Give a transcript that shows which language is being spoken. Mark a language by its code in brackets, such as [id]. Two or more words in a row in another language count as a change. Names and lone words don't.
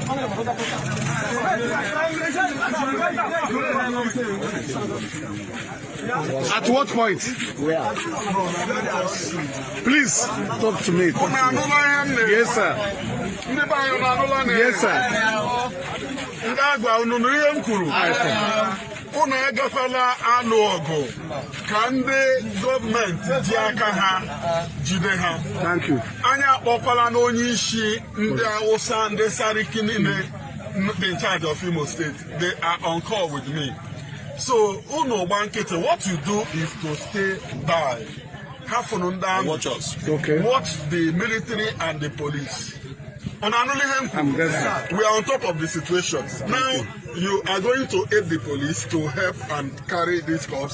[en] At what point? Where? Please talk to me. Yes, sir. Yes, sir. [ig] Unu agakwala anụ ọgụ ka ndị gọọmenti ji aka ha jide ha. [en] Thank you. [ig] Anya akpọkwala n'onye isi ndị Hausa, ndị Sariki niile [en] in charge of Imo State. They are on call with me. So [ig] unu gba nkịtị, [en] what you do is to stay by. Watch us. Okay. Watch the military and the police. I'm glad. We are on top of the situation. Now you are going to aid the police to help and carry these corpses.